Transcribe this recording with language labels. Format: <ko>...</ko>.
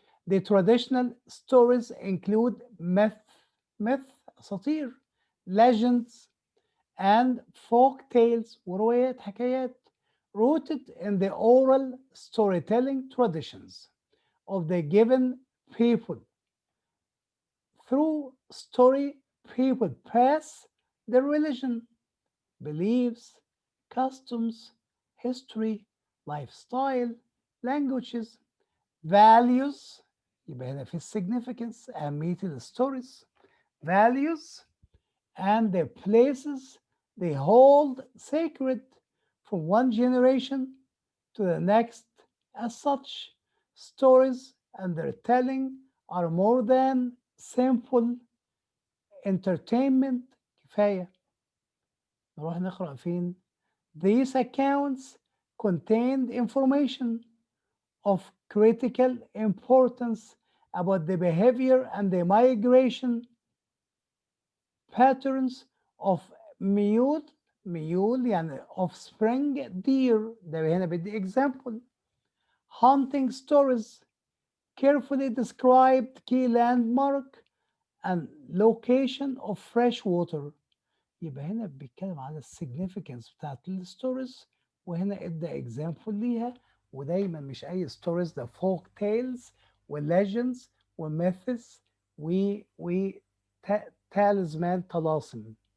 <en>The traditional stories include myth</en> <ar>أساطير,</ar> <en>legends and folk tales</en> <ar>وروايات حكايات</ar> <en>rooted in the oral storytelling traditions of the given people. Through story, people pass their religion, beliefs, customs, history, lifestyle, languages, values.</en> <ar>يبقى هنا في</ar> <en>significance</en> <ar>أهمية الستوريز.</ar> <en>Values and the places they hold sacred from one generation to the next. As such, stories and their telling are more than simple entertainment.</en> <ar>كفاية. نروح نقرأ فين؟</ar> <en>These accounts contained information of critical importance about the behavior and the migration patterns of mule</en> <ar>يعني</ar> <en>offspring deer.</en> <ar>ده هنا بدي</ar> <en>example. Hunting stories, carefully described key landmark and location of fresh water.</en> <ar>يبقى هنا بيتكلم على السيجنيفيكانس بتاعت الستوريز وهنا ادى</ar> <en>example</en> <ar>ليها. ودايما مش اي ستوريز، ده فولك تيلز وليجندز وميثس و تالزمان طلاسم.</ar>